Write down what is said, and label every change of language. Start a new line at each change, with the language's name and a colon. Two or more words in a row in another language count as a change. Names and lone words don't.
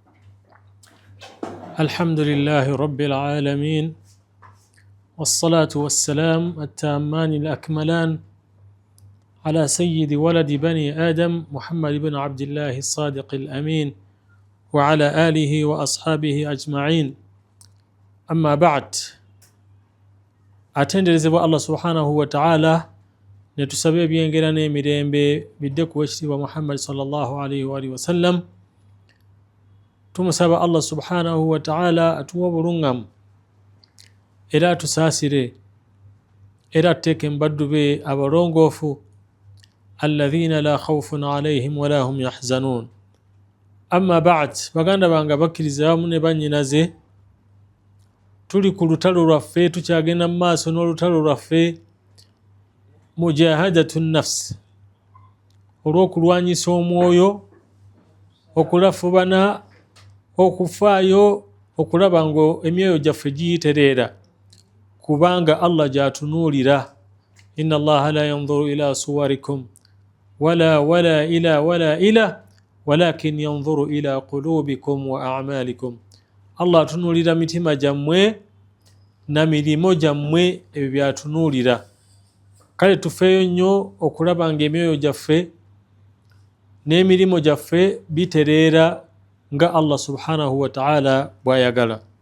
Arabic: الحمد لله رب العالمين، والصلاة والسلام التامان الأكملان على سيد ولد بني آدم محمد بن عبد الله الصادق الأمين وعلى آله وأصحابه أجمعين. أما بعد،
Ganda: atenderezebwa Allah
Arabic: سبحانه وتعالى
Ganda: netusabe ebyengera n'emirembe bidde ku wekitiibwa Muhammad
Arabic: صلى الله عليه وسلم.
Ganda: Tumusaba Allah
Arabic: سبحانه وتعالى
Ganda: atuwa obulungamu era atusaasire era atuteeke mu baddu be abalongoofu
Arabic: الذين لا خوف عليهم ولا هم يحزنون. أما بعد,
Ganda: baganda bange bakkiriza wamu ne bannyinaze, tuli ku lutalo lwaffe, tukyagenda mu maaso n'olutalo lwaffe
Arabic: مجاهدة النفس,
Ganda: olw'okulwanyisa omwoyo, okulafubana, okufaayo okulaba nga emyoyo gyaffe giyitereera, kubanga Allah gyatunuulira.
Arabic: إن الله لا ينظر إلى صوركم ولا إلى ولكن ينظر إلى قلوبكم وأعمالكم.
Ganda: Allah atunuulira mitima gyammwe na mirimo gyammwe, ebyo byatunuulira. Kale tufeeyo nnyo okulaba nga emyoyo gyaffe n'emirimu gyaffe bitereera nga Allah
Arabic: سبحانه وتعالى
Ganda: bw'ayagala.